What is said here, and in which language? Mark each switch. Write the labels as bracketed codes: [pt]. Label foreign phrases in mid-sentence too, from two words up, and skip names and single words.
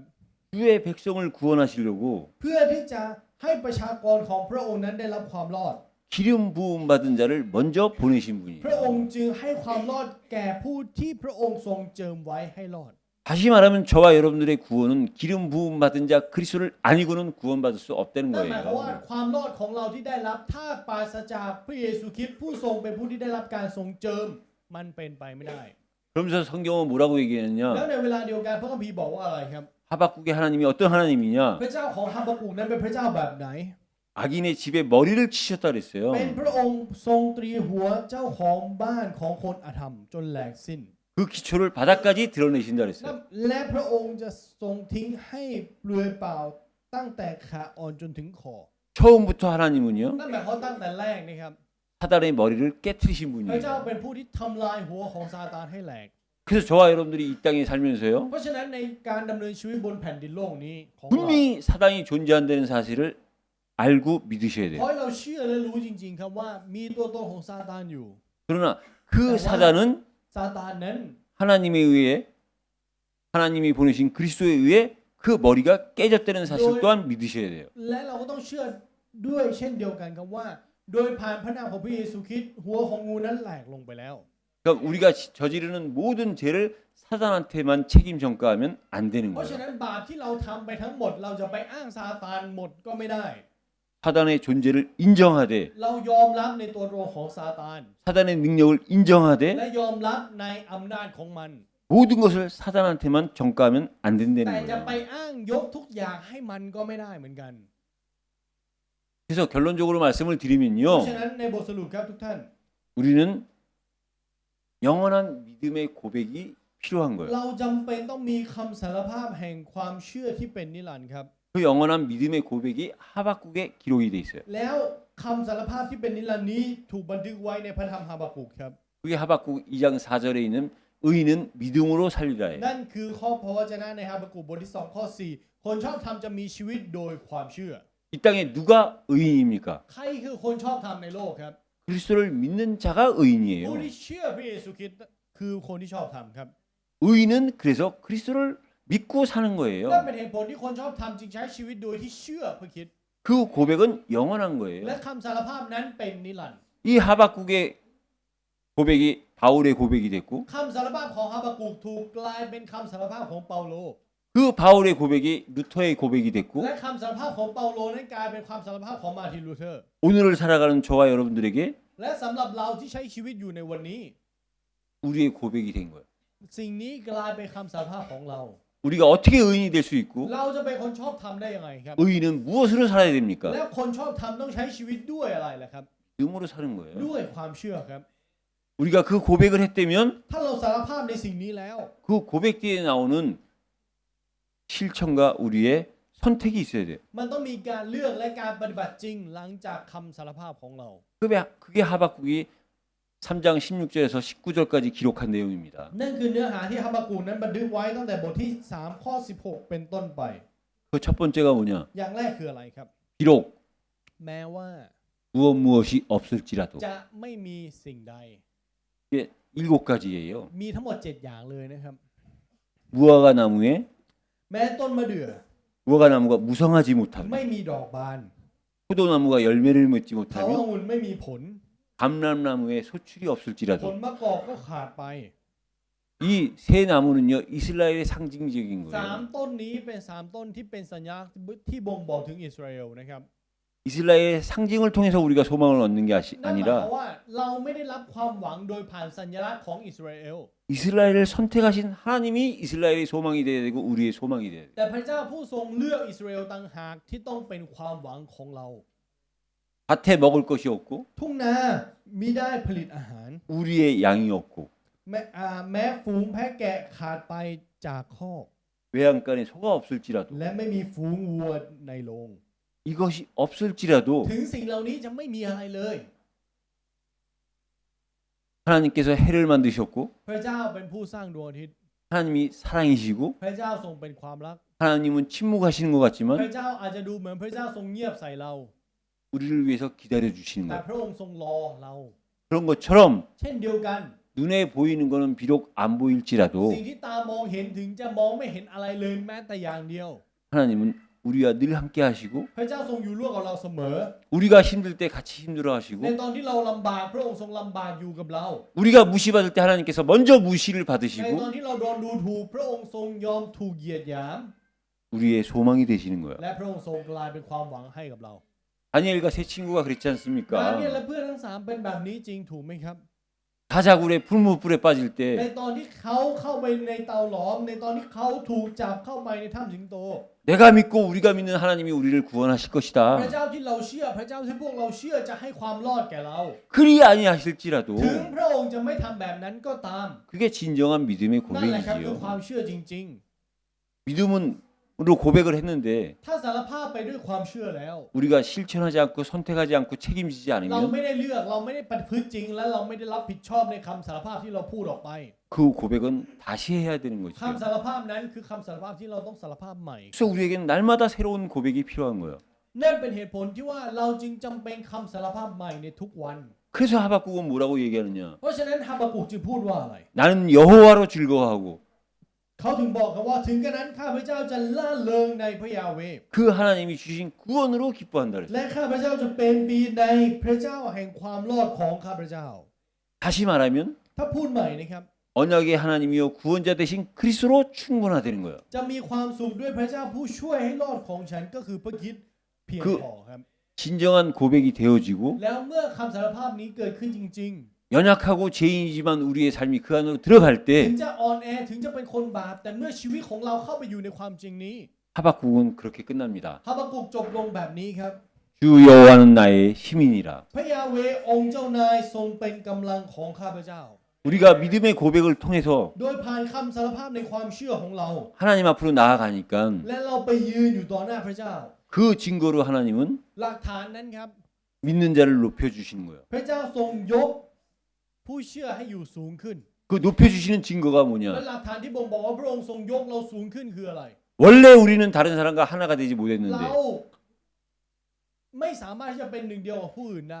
[ko] 주의 백성을 구원하시려고 [th] เพื่อที่จะให้ประชากรของพระองค์นั้นได้รับความรอด [ko] 기름 부음 받은 자를 먼저 보내신 [th] พระอง [ko] 분이에요. [th] ค์จึงให้ความรอดแก่ผู้ที่พระองค์ทรงเจิมไว้ให้รอด [ko] 다시 말하면 저와 여러분들의 구원은 기름 부음 받은 자 그리스도를 아니고는 구원받을 수 없다는 [th] นั่นหมายความว่า [ko] 거예요. [th] ความรอดของเราที่ได้รับถ้าปราศจากพระเยซูคริสต์ผู้ทรงเป็นผู้ที่ได้รับการทรงเจิมมันเป็นไปไม่ได้ [ko] 그러면서 성경은 뭐라고 [th] แล้ว [ko] 얘기했느냐? [th] ในเวลาเดียวกันพระคัมภีร์บอกว่าอะไรครับ [ko] 하박국의 하나님이 어떤 하나님이냐? [th] พระเจ้าของฮาบากุกนั้นเป็นพระเจ้าแบบไหน [ko] 악인의 집에 머리를 치셨다 그랬어요. [th] เป็นพระองค์ทรงตรีหัวเจ้าของบ้านของคนอธรรมจนแหลกสิ้น [ko] 그 기초를 바닥까지 드러내신다 그랬어요. [th] และพระองค์จะทรงทิ้งให้เปลือยเปล่าตั้งแต่ขาอ่อนจนถึงคอ [ko] 처음부터 하나님은요. [th] นั่นหมายความตั้งแต่แรกนะครับ [ko] 사단의 머리를 깨트리신 [th] พระเจ้า [ko] 분이에요. [th] เป็นผู้ที่ทำลายหัวของซาตานให้แหลก [ko] 그래서 저와 여러분들이 이 땅에 살면서요. [th] เพราะฉะนั้นในการดำเนินชีวิตบนแผ่นดินโลกนี้ของเรา [ko] 분명히 사단이 존재한다는 사실을 알고 믿으셔야 [th] ขอ [ko] 돼요. [th] ให้เราเชื่อและรู้จริงๆครับว่ามีตัวตนของซาตานอยู่ [ko] 그러나 그 사단은 [th] ซาตานนั้น [ko] 하나님에 의해 하나님이 보내신 그리스도에 의해 그 머리가 깨졌다는 사실 또한 믿으셔야 돼요. [th] และเราก็ต้องเชื่อด้วยเช่นเดียวกันครับว่า โดยผ่านพระนามของพระเยซูคริสต์หัวของงูนั้นแหลกลงไปแล้ว [ko] 그러니까 우리가 저지르는 모든 죄를 사단한테만 책임 전가하면 안 되는 [th] เพราะฉะ [ko] 거예요. [th] นั้นบาปที่เราทำไปทั้งหมดเราจะไปอ้างซาตานหมดก็ไม่ได้ [ko] 사단의 존재를 인정하되 [th] เรายอมรับในตัวตนของซาตาน [ko] 사단의 능력을 인정하되 [th] และยอมรับในอำนาจของมัน [ko] 모든 것을 사단한테만 전가하면 안 [th] แต่ [ko] 된다는 [th] จะไป [ko] 거예요. [th] อ้างยกทุกอย่างให้มันก็ไม่ได้เหมือนกัน [ko] 그래서 결론적으로 말씀을 [th] เพราะ [ko] 드리면요. [th] ฉะนั้นในบทสรุปครับทุกท่าน [ko] 우리는 영원한 믿음의 고백이 필요한 거예요. [th] เราจำเป็นต้องมีคำสารภาพแห่งความเชื่อที่เป็นนิรันดร์ครับ [ko] 그 영원한 믿음의 고백이 하박국에 기록이 돼 있어요. [th] แล้วคำสารภาพที่เป็นนิรันดร์นี้ถูกบันทึกไว้ในพระธรรมฮาบากุกครับ [ko] 그게 하박국 2장 4절에 있는 의인은 믿음으로 살리라예요. [th] นั่นคือข้อพระวจนะในฮาบากุกบทที่2ข้อ4คนชอบธรรมจะมีชีวิตโดยความเชื่อ [ko] 이 땅에 누가 의인입니까? [th] ใครคือคนชอบธรรมในโลกครับ [ko] 그리스도를 믿는 자가 [th] ผู้ [ko] 의인이에요. [th] ที่เชื่อพระเยซูคริสต์คือคนที่ชอบธรรมครับ [ko] 의인은 그래서 그리스도를 믿고 사는 [th] นั่น [ko] 거예요. [th] เป็นเหตุผลที่คนชอบธรรมจึงใช้ชีวิตโดยที่เชื่อพระคริสต์ [ko] 그 고백은 영원한 [th] และ [ko] 거예요. [th] คำสารภาพนั้นเป็นนิรันดร์ [ko] 이 하박국의 고백이 바울의 고백이 됐고 [th] คำสารภาพของฮาบากุกถูกกลายเป็นคำสารภาพของเปาโล [ko] 그 바울의 고백이 루터의 고백이 됐고 [th] และคำสารภาพของเปาโลนั้นกลายเป็นความสารภาพของมาร์ตินลูเทอร์ [ko] 오늘을 살아가는 저와 여러분들에게 [th] และสำหรับเราที่ใช้ชีวิตอยู่ในวันนี้ [ko] 우리의 고백이 된 거예요. [th] สิ่งนี้กลายเป็นคำสารภาพของเรา [ko] 우리가 어떻게 의인이 될 수 있고 [th] เราจะเป็นคนชอบธรรมได้ยังไงครับ [ko] 의인은 무엇으로 살아야 됩니까? [th] แล้วคนชอบธรรมต้องใช้ชีวิตด้วยอะไรล่ะครับ [ko] 믿음으로 사는 거예요. [th] ด้วยความเชื่อครับ [ko] 우리가 그 고백을 했다면 [th] ถ้าเราสารภาพในสิ่งนี้แล้ว [ko] 그 고백 뒤에 나오는 실천과 우리의 선택이 있어야 돼요. [th] มันต้องมีการเลือกและการปฏิบัติจริงหลังจากคำสารภาพของเรา [ko] 그게 하박국이 3장 16절에서 19절까지 기록한 내용입니다. [th] นั่นคือเนื้อหาที่ฮาบากุกนั้นบันทึกไว้ตั้งแต่บทที่3ข้อ16เป็นต้นไป [ko] 그 첫 번째가 뭐냐? [th] อย่างแรกคืออะไรครับ [ko] 비록 [th] แม้ว่า [ko] 무엇이 없을지라도 [th] จะไม่มีสิ่งใด [ko] 이게 7가지예요. [th] มีทั้งหมด7อย่างเลยนะครับ [ko] 무화과 나무에 [th] แม้ต้นมะเดื่อ [ko] 무화과 나무가 무성하지 [th] ไม่ [ko] 못하며 [th] มีดอกบาน [ko] 포도나무가 열매를 맺지 [th] เขา [ko] 못하며 [th] องุ่นไม่มีผล [ko] 감람나무에 소출이 [th] ผล [ko] 없을지라도 [th] มะกอกก็ขาดไป [ko] 이 세 나무는요 이스라엘의 상징적인 [th] สาม [ko] 거예요. [th] ต้นนี้เป็น3ต้นที่เป็นสัญลักษณ์ที่บ่งบอกถึงอิสราเอลนะครับ [ko] 이스라엘의 상징을 통해서 우리가 소망을 얻는 게 [th] นั่นหมายความ [ko] 아니라 [th] ว่าเราไม่ได้รับความหวังโดยผ่านสัญลักษณ์ของอิสราเอล [ko] 이스라엘을 선택하신 하나님이 이스라엘의 소망이 돼야 되고 우리의 소망이 돼야 돼요. [th] แต่พระเจ้าผู้ทรงเลือกอิสราเอลต่างหากที่ต้องเป็นความหวังของเรา [ko] 밭에 먹을 것이 없고 [th] ทุ่งนามิได้ผลิตอาหาร [ko] 우리의 양이 없고 [th] แม้ฝูงแพะแกะขาดไปจากคอก [ko] 외양간에 소가 없을지라도 [th] และไม่มีฝูงวัวในโรง [ko] 이것이 없을지라도 [th] ถึงสิ่งเหล่านี้จะไม่มีอะไรเลย [ko] 하나님께서 해를 만드셨고 [th] พระเจ้าเป็นผู้สร้างดวงอาทิตย์ [ko] 하나님이 사랑이시고 [th] พระเจ้าทรงเป็นความรัก [ko] 하나님은 침묵하시는 것 [th] พระ [ko] 같지만 [th] เจ้าอาจจะดูเหมือนพระเจ้าทรงเงียบใส่เรา [ko] 우리를 위해서 기다려 주시는 [th] แต่ [ko] 거예요. [th] พระองค์ทรงรอเรา [ko] 그런 것처럼 [th] เช่นเดียวกัน [ko] 눈에 보이는 거는 비록 안 보일지라도 [th] สิ่งที่ตามองเห็นถึงจะมองไม่เห็นอะไรเลยแม้แต่อย่างเดียว [ko] 하나님은 우리와 늘 함께 하시고 [th] พระเจ้าทรงอยู่ร่วมกับเราเสมอ [ko] 우리가 힘들 때 같이 힘들어 [th] ใน [ko] 하시고 [th] ตอนที่เราลำบากพระองค์ทรงลำบากอยู่กับเรา [ko] 우리가 무시받을 때 하나님께서 먼저 무시를 [th] ในตอน [ko] 받으시고 [th] ที่เราโดนดูถูกพระองค์ทรงยอมถูกเหยียดหยาม [ko] 우리의 소망이 되시는 거예요. [th] และพระองค์ทรงกลายเป็นความหวังให้กับเรา [ko] 다니엘과 세 친구가 그랬지 [th] ดา [ko] 않습니까? [th] เนียลและเพื่อนทั้ง3เป็นแบบนี้จริงถูกไหมครับ [ko] 다자굴에 풀무불에 빠질 [th] ใน [ko] 때 [th] ตอนที่เขาเข้าไปในเตาหลอมในตอนที่เขาถูกจับเข้าไปในถ้ำสิงโต [ko] 내가 믿고 우리가 믿는 하나님이 우리를 구원하실 [th] พระ [ko] 것이다. [th] เจ้าที่เราเชื่อพระเจ้าที่พวกเราเชื่อจะให้ความรอดแก่เรา [ko] 그리 아니하실지라도 [th] ถึงพระองค์จะไม่ทำแบบนั้นก็ตาม [ko] 그게 진정한 믿음의 [th] นั่นแหละครับคือ [ko] 고백이지요. [th] ความเชื่อจริง [ko] 믿음은 로 고백을 했는데 [th] ถ้าสารภาพไปด้วยความเชื่อแล้ว [ko] 우리가 실천하지 않고 선택하지 않고 책임지지 [th] เรา [ko] 않으면 [th] ไม่ได้เลือกเราไม่ได้ประพฤติจริง และเราไม่ได้รับผิดชอบในคำสารภาพที่เราพูดออกไป [ko] 그 고백은 다시 해야 되는 거죠. [th] คำสารภาพนั้นคือคำสารภาพที่เราต้องสารภาพใหม่ [ko] 그래서 우리에게는 날마다 새로운 고백이 필요한 거예요. [th] นั่นเป็นเหตุผลที่ว่าเราจึงจำเป็นคำสารภาพใหม่ในทุกวัน [ko] 그래서 하박국은 뭐라고 얘기하느냐? [th] เพราะฉะนั้นฮาบากุกจึงพูดว่าอะไร [ko] 나는 여호와로 즐거워하고 [th] เขาถึงบอกกันว่าถึงกระนั้นข้าพเจ้าจะล่าเริงในพระยาเวห์ [ko] 그 하나님이 주신 구원으로 기뻐한다 그랬어요. [th] และข้าพเจ้าจะเป็นปีในพระเจ้าแห่งความรอดของข้าพเจ้า [ko] 다시 말하면 [th] ถ้าพูดใหม่นะครับ [ko] 언약의 하나님이요 구원자 대신 그리스도로 충분하다는 거예요. [th] จะมีความสุขด้วยพระเจ้าผู้ช่วยให้รอดของฉันก็คือพระคริสต์เพียงพอครับ [ko] 진정한 고백이 되어지고 [th] แล้วเมื่อคำสารภาพนี้เกิดขึ้นจริง [ko] 연약하고 죄인이지만 우리의 삶이 그 안으로 들어갈 [th] ๆ [ko] 때 [th] ถึงจะอ่อนแอถึงจะเป็นคนบาปแต่เมื่อชีวิตของเราเข้าไปอยู่ในความจริงนี้ [ko] 하박국은 그렇게 끝납니다. [th] ฮาบากุกจบลงแบบนี้ครับ [ko] 주 여호와는 나의 힘이니라. [th] พระยาเวห์องค์เจ้านายทรงเป็นกำลังของข้าพเจ้า [ko] 우리가 믿음의 고백을 통해서 [th] โดยผ่านคำสารภาพในความเชื่อของเรา [ko] 하나님 앞으로 나아가니까 [th] และเราไปยืนอยู่ต่อหน้าพระเจ้า [ko] 그 증거로 하나님은 [th] หลักฐานนั้นครับ [ko] 믿는 자를 높여주시는 거예요. [th] พระเจ้าทรงยกผู้เชื่อให้อยู่สูงขึ้น [ko] 그 높여주시는 증거가 [th] และ [ko] 뭐냐? [th] หลักฐานที่บ่งบอกว่าพระองค์ทรงยกเราสูงขึ้นคืออะไร [ko] 원래 우리는 다른 사람과 하나가 되지 [th] เรา [ko] 못했는데 [th] ไม่สามารถที่จะเป็นหนึ่งเดียวกับผู้อื่นได้